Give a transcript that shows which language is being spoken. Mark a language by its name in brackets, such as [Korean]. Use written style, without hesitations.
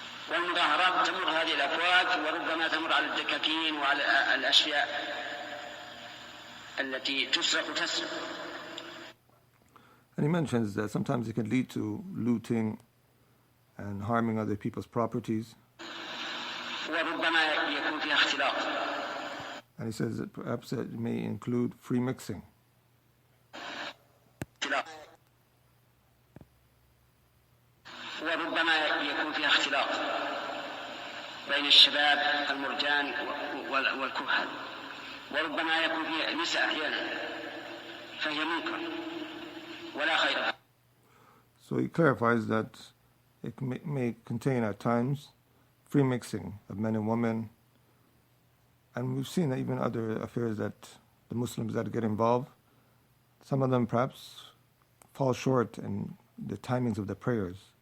[Arabic] والمظاهرات تمر هذه الأفواج وربما تمر على الدكاكين وعلى الأشياء التي تسرق. [English] And he mentions that sometimes it can lead to looting and harming other people's properties. [Arabic] وربما يكون فيها اختلاط. [English] And he says that perhaps it may include free mixing. [Arabic] وربما يكون فيها اختلاط بين الشباب المرجان والكهل، وربما يكون فيها نساء أحيانا فهي منكر ولا خير. [English] So he clarifies that it may contain at times free mixing of men and women, and we've seen that even other affairs that the Muslims that get involved, some of them perhaps fall short in the timings of the prayers.